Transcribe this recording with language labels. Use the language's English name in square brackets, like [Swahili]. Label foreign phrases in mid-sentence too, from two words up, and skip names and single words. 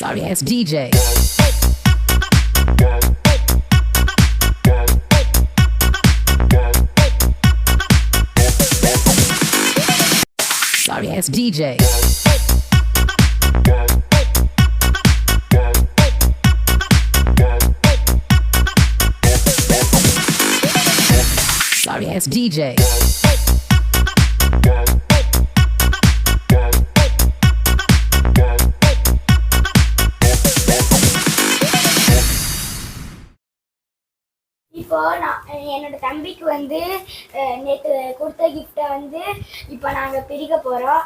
[English] Sorry ass DJ. Sorry ass DJ. Sorry ass DJ. [Tamil] இப்போ நான் என்னோட தம்பிக்கு வந்து நேற்று கொடுத்த கிஃப்டை வந்து இப்போ நாங்கள் பிரிக்க போகிறோம்.